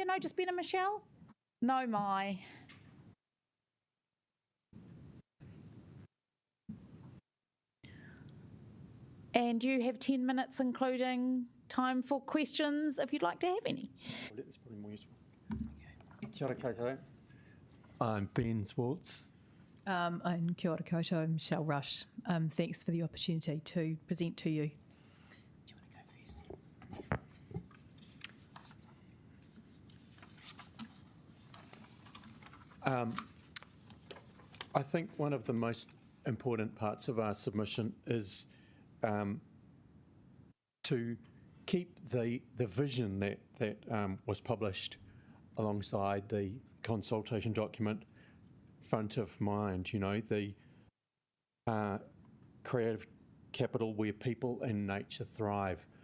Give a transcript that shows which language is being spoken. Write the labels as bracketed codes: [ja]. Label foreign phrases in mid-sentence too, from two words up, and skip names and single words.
[en] No, just Ben and Michelle? No, my. And you have 10 minutes, including time for questions, if you'd like to have any. That's probably more useful. [mi] Kia ora koutou. [en] I'm Ben Swartz. [mi] And kia ora koutou, [en] Michelle Rush. Thanks for the opportunity to present to you. Do you want to go first? I think one of the most important parts of our submission is to keep the vision that was published alongside the consultation document front of mind, the creative capital where people and nature thrive.